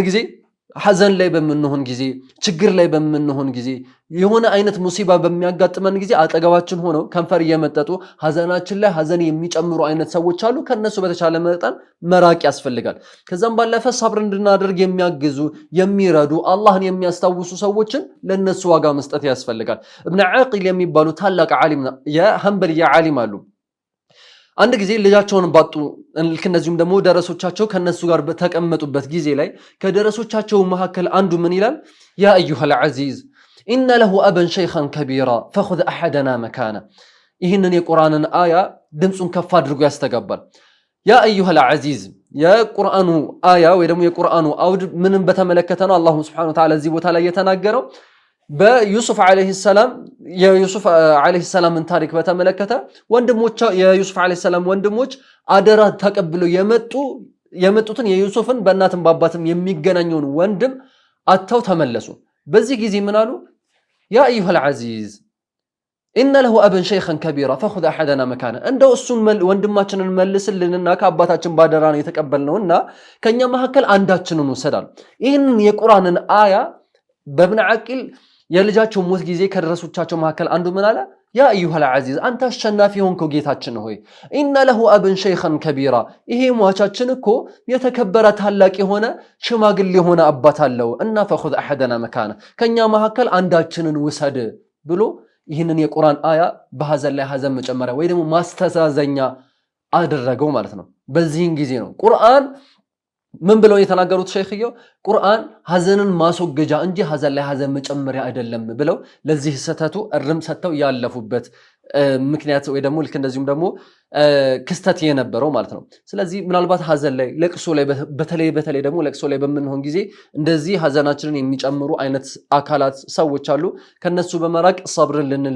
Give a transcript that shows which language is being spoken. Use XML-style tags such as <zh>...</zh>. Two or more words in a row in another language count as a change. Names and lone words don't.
<am>ጊዜ ሐዘን ላይ በመንሆን ጊዜ ችግር ላይ በመንሆን ጊዜ የሆነ አይነት ሙሲባ በሚያጋጥመን ጊዜ አጠገባችን ሆነው ከንፈር እየመጠጡ ሐዘናችን ላይ ሐዘን የሚጨምሩ አይነት ሰዎች አሉ ከነሱ በተቻለ መጠን መራቅ ያስፈልጋል ከዛም ባለፈ ሰብር እንድናደርግ የሚያግዙ የሚረዱ አላህን የሚያስታውሱ ሰዎችን ለነሱ ዋጋ መስጠት ያስፈልጋል ኢብኑ ዓቂል የሚባሉ ታላቅ ዓሊም የሐንበልያ ዓሊም አሉ አንድ ጊዜ ልጃቸውን ባጡ ለከነዚህም ደግሞ ደረሶቻቸው ከነሱ ጋር በተቀመጡበት ጊዜ ላይ ከደረሶቻቸው መካከል አንዱ ምን ይላል</am> <ar>يا أيها العزيز ان له ابا شيخا كبيرا فخذ احدنا مكانه</ar> <am>ይህንን የቁርአንን አያ ድምጹን ከፍ አድርጎ ያስተጋባል</am> <ar>يا أيها العزيز</ar> <am>የቁርአኑ አያ ወይ ደግሞ የቁርአኑ አውድ ምንም በተመለከተ ነው አላህ</am> <ar>سبحانه وتعالى</ar> <am>እዚህ ቦታ ላይ የተናገረው በዩሱፍ</am> <ar>عليه السلام</ar> <am>የዩሱፍ አለይሂ ሰላምን ታሪክ በተመለከተ ወንድሞች የዩሱፍ</am> <ar>عليه السلام</ar> <am>ወንድሞች አደራ ተቀብለው የመጡትን የዩሱፍን በእናትም በአባትም የሚገናኘውን ወንድም አጥተው ተመለሱ በዚህ ጊዜ ምን አሉ</am> <ar>يا أيها العزيز ان له ابا شيخا كبيرا فخذ احدنا مكانه</ar> <am>እንደው እሱን ወንድማችንን መልስልንና ከአባታችን ባደራ ነው የተቀበልነውና ከኛ መካከል አንዳችንን ወሰዳል ይሄንን የቁርአንን አያ በኢብኑ ዓቂል የልጃቸው ሞት ጊዜ ከደረሶቻቸው መካከል አንዱ ምን አለ</am> <ar>يا أيها العزيز</ar> <am>አንተ አሸናፊ ሆንከው ጌታችን ሆይ</am> <ar>ان له ابا شيخا كبيرا</ar> <am>ይሄ ሟቻችን እኮ የተከበረ ታላቅ የሆነ ሽማግሌ የሆነ አባት አለው እና</am> <ar>فخذ احدنا مكانه</ar> <am>ከኛ መካከል አንዳችንን ወሰድ ብሎ ይህንን የቁርአን አያ በሐዘን ላይ ሐዘን መጨመሪያ ወይ ደግሞ ማስተዛዘኛ አደረገው ማለት ነው በዚህን ጊዜ ነው ቁርአን ምን ብለው የተናገሩት ሸይኽየው ቁርአን ሐዘንን ማስወገጃ እንጂ ሐዘን ላይ ሐዘን መጨመሪያ አይደለም ብለው ለዚህ ሰተቱ እርም ሰተው ያለፉበት ምክንያት ወይ ደግሞ ልክ እንደዚሁም ደግሞ ክስተት የነበረው ማለት ነው ስለዚህ ምናልባት ሐዘን ላይ ለቅሶ ላይ በተለይ ደግሞ ለቅሶ ላይ በመንሆን ጊዜ እንደዚህ ሐዘናችንን የሚጨምሩ አይነት አካላት ሰዎች አሉ ከነሱ በመራቅ ሰብርን</am>